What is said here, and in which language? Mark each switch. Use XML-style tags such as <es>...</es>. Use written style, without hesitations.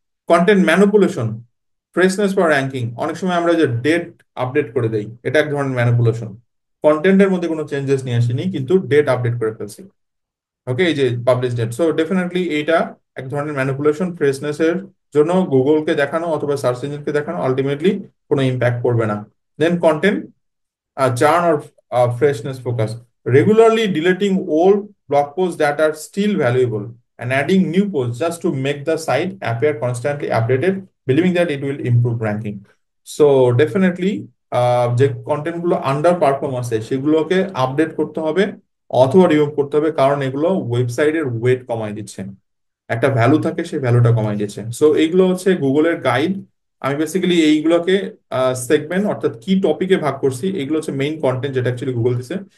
<bn>Content manipulation, freshness for ranking, অনেক সময় আমরা যে ডেট আপডেট করে দেই এটা এক ধরনের ম্যানিপুলেশন। কন্টেন্টের মধ্যে কোনো চেঞ্জেস নিয়ে আসিনি কিন্তু ডেট আপডেট করে ফেলছি। ওকে, এই যে পাবলিশ ডেট, সো ডেফিনেটলি এইটা এক ধরনের ম্যানিপুলেশন। ফ্রেশনেস এর জন্য গুগলকে দেখানো অথবা সার্চ ইঞ্জিনকে দেখানো আলটিমেটলি কোনো ইম্প্যাক্ট করবে না।</bn> <en>Then content churn or freshness focus. Regularly deleting old blog posts that are still valuable and adding new posts just to make the site appear constantly updated, believing that it will improve ranking. So definitely</en> <bn>যে content গুলো under perform আছে সেগুলোকে update করতে হবে অথবা remove করতে হবে, কারণ এগুলো ওয়েবসাইটের ওয়েট কমায় দিচ্ছে। একটা ভ্যালু থাকে সেই ভ্যালুটা কমায় দিচ্ছে। সো এইগুলো হচ্ছে গুগলের গাইড আমি বেসিক্যালি এইগুলোকে সেগমেন্ট অর্থাৎ কি টপিকে ভাগ করছি, এগুলো হচ্ছে মেইন কন্টেন্ট যেটা অ্যাকচুয়ালি গুগল দিছে।</bn>